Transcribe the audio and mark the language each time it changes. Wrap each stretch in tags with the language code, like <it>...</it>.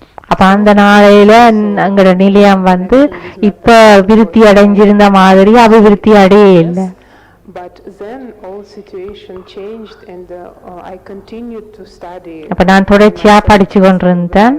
<ta>அப்ப அந்த நாளையில அங்கட நிலையம் இப்ப விருத்தி அடைஞ்சிருந்த மாதிரி அபிவிருத்தி அடையே இல்லை.</ta> <en>But then all situation changed and I continued to study.</en> <ta>அப்ப நான் தொடர்ச்சியா படிச்சு கொண்டிருந்தேன்.</ta>